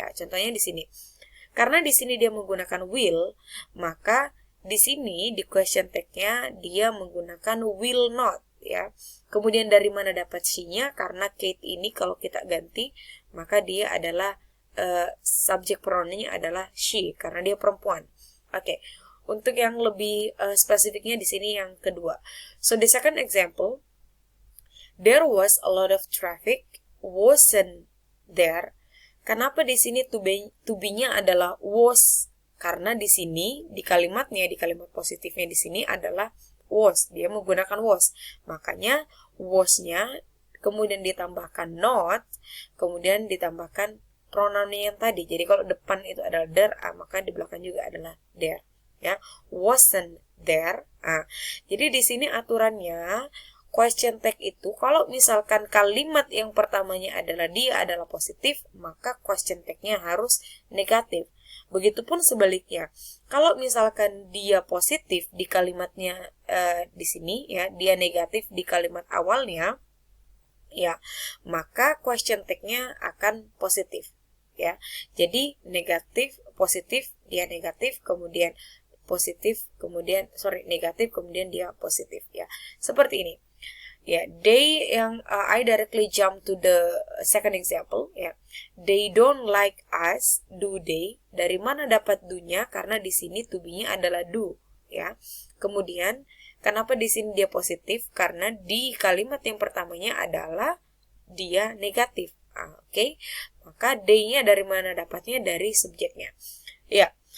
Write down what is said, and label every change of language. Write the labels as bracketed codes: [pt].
[id] Ya, contohnya di sini. Karena di sini dia menggunakan will, maka di sini di question tag-nya dia menggunakan [en] will not, [id] ya. Kemudian dari mana dapat she-nya? Karena Kate ini kalau kita ganti, maka dia adalah subject pronoun-nya adalah she karena dia perempuan. Oke. Untuk yang lebih spesifiknya di sini yang kedua. [en] So the second example, there was a lot of traffic, wasn't there? [id] Kenapa di sini to be-nya adalah was? Karena di sini di kalimat positifnya di sini adalah was, dia menggunakan was. Makanya was-nya kemudian ditambahkan not, kemudian ditambahkan pronounnya yang tadi. Jadi kalau depan itu adalah there, maka di belakang juga adalah there, ya. [en] Wasn't there. [id] Jadi di sini aturannya question tag itu kalau misalkan kalimat yang pertamanya adalah dia adalah positif, maka question tag-nya harus negatif. Begitupun sebaliknya. Kalau misalkan dia positif di kalimatnya di sini, ya, dia negatif di kalimat awalnya, ya, maka question tag-nya akan positif, ya. Jadi negatif, positif, dia negatif, kemudian positif, kemudian negatif, kemudian dia positif, ya. Seperti ini. Ya, they yang [en] I directly jump to the second example, [id] ya. [en] They don't like us, do they? [id] Dari mana dapat do-nya? Karena di sini to be-nya adalah do, ya. Kemudian kenapa di sini dia positif? Karena di kalimat yang pertamanya adalah dia negatif. Oke. Maka they-nya dari mana dapatnya? Dari subjeknya. Ya.